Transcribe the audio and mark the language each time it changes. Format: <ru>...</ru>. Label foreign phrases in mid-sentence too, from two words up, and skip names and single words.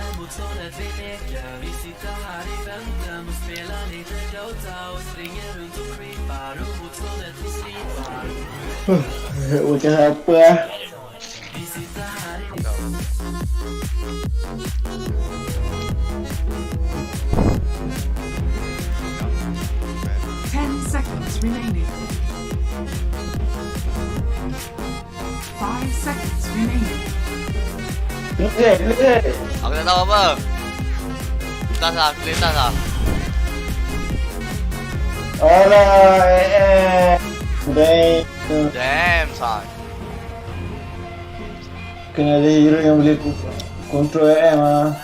<sv>motståndet vi leker. Vi sitter här i väntan och spelar lite Dota och springer runt och creepar och motståndet vi slipar.</sv> <ms>Macam apa lah.</ms> <sv>Vi sitter här i</sv> <en>10 seconds remaining. 5 seconds remaining.</en> <ms>Aku tak tahu apa. Tas lah, clear tas lah. Alah,</ms> <en>Damn son.</en> <ms>kena ada hero yang boleh control AM lah.</ms>